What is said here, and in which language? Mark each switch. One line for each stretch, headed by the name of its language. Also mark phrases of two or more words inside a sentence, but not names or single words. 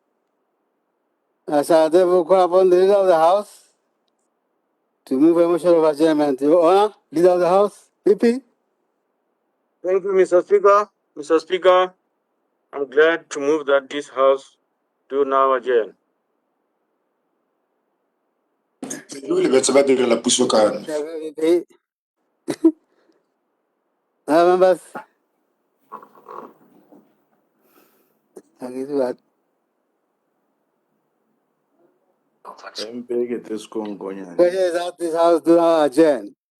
English: I shall therefore call upon the leader of the House to move a motion of adjournment. Your Honor, leader of the House, PP. Thank you, Mr. Speaker. Mr. Speaker, I'm glad to move that this House do now adjourn. Lui, le va de la puso kan. PP. Members, thank you. That. Question is that this House do not adjourn.